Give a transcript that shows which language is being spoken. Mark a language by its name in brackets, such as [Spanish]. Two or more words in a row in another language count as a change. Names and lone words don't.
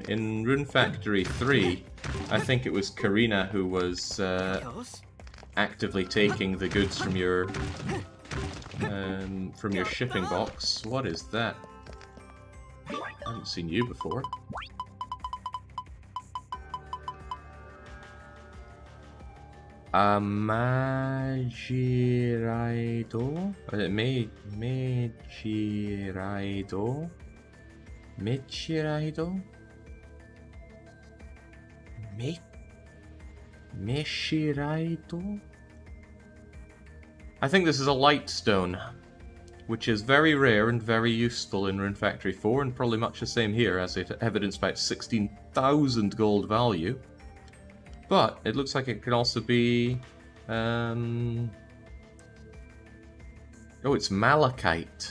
[English] In Rune Factory 3, I think it was Karina who was actively taking the goods from your shipping box. What is that? I haven't seen you before. Magiraido? Megiraido? Mechiraido? Meshiraido? I think this is a light stone, which is very rare and very useful in Rune Factory 4, and probably much the same here, as it evidenced by its 16,000 gold value. But it looks like it could also be... Oh, it's malachite.